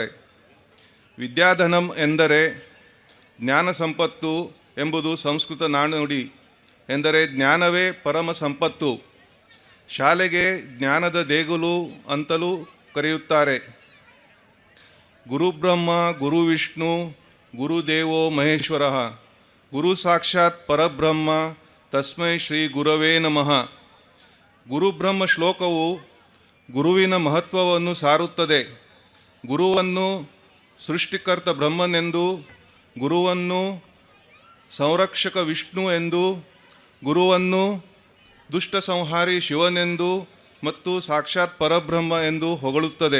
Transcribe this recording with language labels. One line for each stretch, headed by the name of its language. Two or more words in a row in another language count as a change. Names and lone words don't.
Kannada: ವಿದ್ಯಾಧನಂ ಎಂದರೆ ಜ್ಞಾನ ಸಂಪತ್ತು ಎಂಬುದು ಸಂಸ್ಕೃತ ನಾಣ್ಣುಡಿ. ಎಂದರೆ ಜ್ಞಾನವೇ ಪರಮ ಸಂಪತ್ತು. ಶಾಲೆಗೆ ಜ್ಞಾನದ ದೇಗುಲು ಅಂತಲೂ ಕರೆಯುತ್ತಾರೆ.
Sanskrit: ಗುರುಬ್ರಹ್ಮ ಗುರು ವಿಷ್ಣು ಗುರುದೇವೋ ಮಹೇಶ್ವರ ಗುರು ಸಾಕ್ಷಾತ್ ಪರಬ್ರಹ್ಮ ತಸ್ಮೈ ಶ್ರೀ ಗುರವೇ ನಮಃ.
Kannada: ಗುರುಬ್ರಹ್ಮ ಶ್ಲೋಕವು ಗುರುವಿನ ಮಹತ್ವವನ್ನು ಸಾರುತ್ತದೆ. ಗುರುವನ್ನು ಸೃಷ್ಟಿಕರ್ತ ಬ್ರಹ್ಮನೆಂದು, ಗುರುವನ್ನು ಸಂರಕ್ಷಕ ವಿಷ್ಣು ಎಂದು, ಗುರುವನ್ನು ದುಷ್ಟ ಸಂಹಾರಿ ಶಿವನೆಂದು ಮತ್ತು ಸಾಕ್ಷಾತ್ ಪರಬ್ರಹ್ಮ ಎಂದು ಹೊಗಳುತ್ತದೆ.